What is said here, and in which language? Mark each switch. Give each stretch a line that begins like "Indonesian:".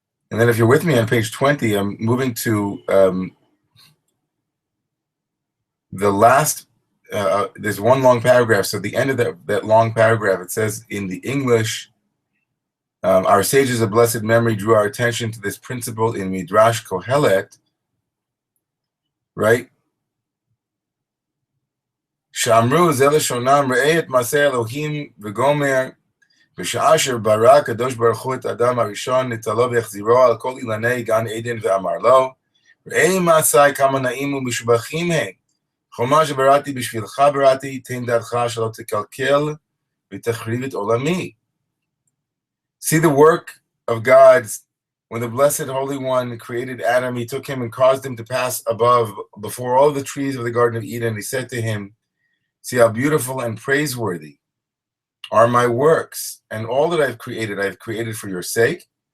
English: And then if you're with me on page 20, I'm moving to the last, there's one long paragraph. So at the end of that long paragraph, it says in the English, our sages of blessed memory drew our attention to this principle in Midrash Kohelet, right?
Hebrew: Shamru zeleshonam re'et maseh Elohim v'gomer בשעה שברא הקדוש ברוך הוא את האדם הראשון נטלו והחזירו על כל אילני גן עדן ואמר לו ראה מעשיי כמה נעים ומשובחים הם חומה שבראתי בשבילך בראתי תן דעתך שלא תקלקל ותחריב את עולמי.
English: See the work of God. When the Blessed Holy One created Adam, he took him and caused him to pass before all the trees of the Garden of Eden. He said to him, see how beautiful and praiseworthy are my works, and all that I've created for your sake.